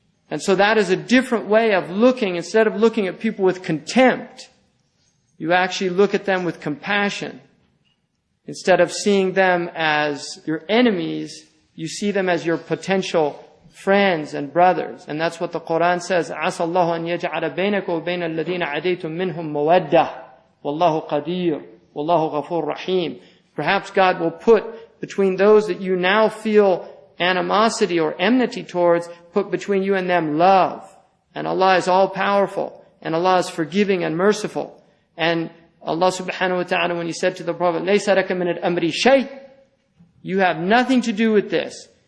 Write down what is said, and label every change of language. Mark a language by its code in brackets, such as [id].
[en] And so that is a different way of looking. Instead of looking at people with contempt, you actually look at them with compassion. Instead of seeing them as your enemies, you see them as your potential friends and brothers. And that's what the Qur'an says, [ar] عَسَى اللَّهُ أَن يَجْعَلَ بَيْنَكُ وَبَيْنَ الَّذِينَ عَدَيْتُم مِّنْهُم مَوَدَّةً وَاللَّهُ قَدِيرٌ وَاللَّهُ غَفُورٌ رَحِيمٌ. [en] Perhaps God will put between those that you now feel animosity or enmity towards, put between you and them love. And Allah is all powerful. And Allah is forgiving and merciful. And Allah subhanahu wa ta'ala, when He said to the Prophet, [ar] لَيْسَ لَكَ مِنَ الْأَمْرِ شَيْءٍ, [en] you have nothing to do with this.